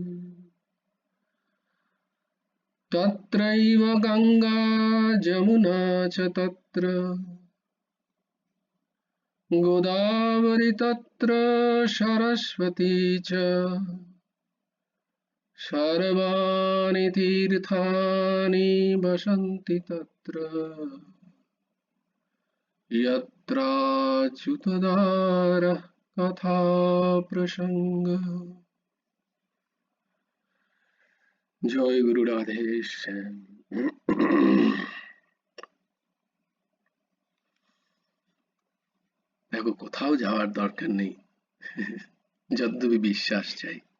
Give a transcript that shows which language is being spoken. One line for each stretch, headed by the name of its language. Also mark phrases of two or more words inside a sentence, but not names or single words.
Sanskrit: तत्रैव गङ्गा जमुना च तत्र गोदावरी तत्र सरस्वती च सर्वाणि तीर्थानि वसन्ति तत्र यत्राच्युतधारः कथा प्रसंग।
Bangla: জয় গুরু রাধেশ্যাম। দেখো কোথাও যাওয়ার দরকার নেই, যদ্যপি বিশ্বাস চাই।